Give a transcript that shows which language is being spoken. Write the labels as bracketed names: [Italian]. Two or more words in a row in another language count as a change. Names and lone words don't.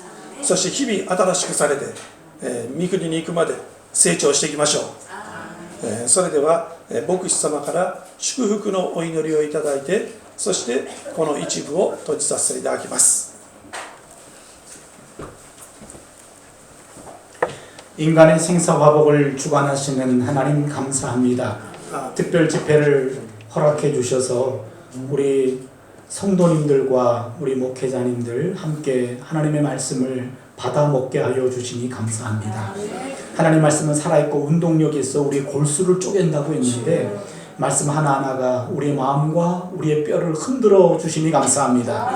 [Japanese] そして日々新しくされて、御国に行くまで成長していきましょう。それでは牧師様から祝福のお祈りをいただいて、そしてこの一部を閉じさせていただきます。 [Korean] 인간의 생사화복을 주관하시는 하나님 감사합니다. 특별 집회를 허락해 주셔서 우리 성도님들과 우리 목회자님들 함께 하나님의 말씀을 받아 먹게 하여 주시니 감사합니다. 하나님 말씀은 살아있고 운동력이 있어 우리 골수를 쪼갠다고 했는데 말씀 하나하나가 우리의 마음과 우리의 뼈를 흔들어 주시니 감사합니다.